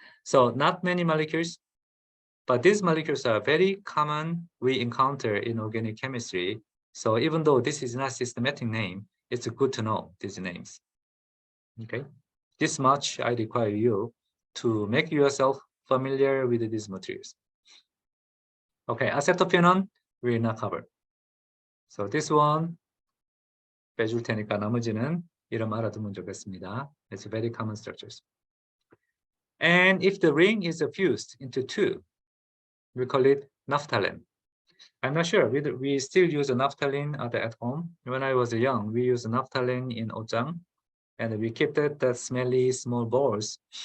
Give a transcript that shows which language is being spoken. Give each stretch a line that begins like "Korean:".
English: So not many molecules, but these molecules are very common we encounter in organic chemistry. So even though this is not systematic name, it's good to know these names. Okay, this much I require you to make yourself familiar with these materials. Okay, acetophenone will not cover. So this one
Korean: 빼줄 테니까 나머지는 이름 알아두면 좋겠습니다.
English: It's very common structures. And if the ring is fused into two, we call it naphthalene. I'm not sure, we still use naphthalene at home. When I was young, we used naphthalene in Ojang, and we kept that smelly small balls.